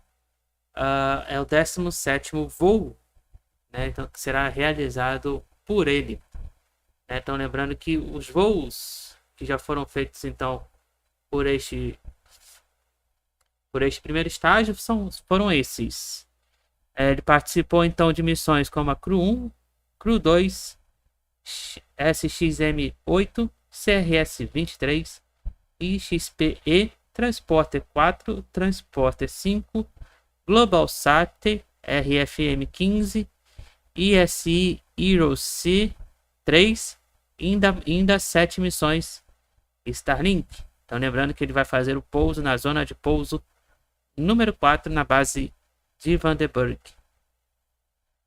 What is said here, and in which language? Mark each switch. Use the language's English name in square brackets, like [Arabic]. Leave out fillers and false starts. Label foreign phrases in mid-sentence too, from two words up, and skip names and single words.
[Portuguese] É o 17º voo, né, então, que será realizado por ele. Então lembrando que os voos que já foram feitos então por este primeiro estágio foram esses. Ele participou então de missões como a Crew 1, Crew 2, SXM-8, CRS-23, IXPE, Transporter 4, Transporter 5, GlobalSat, RFM-15, ISI Heroes 3, ainda 7 missões Starlink. Então lembrando que ele vai fazer o pouso na zona de pouso número 4 na base de Vandenberg.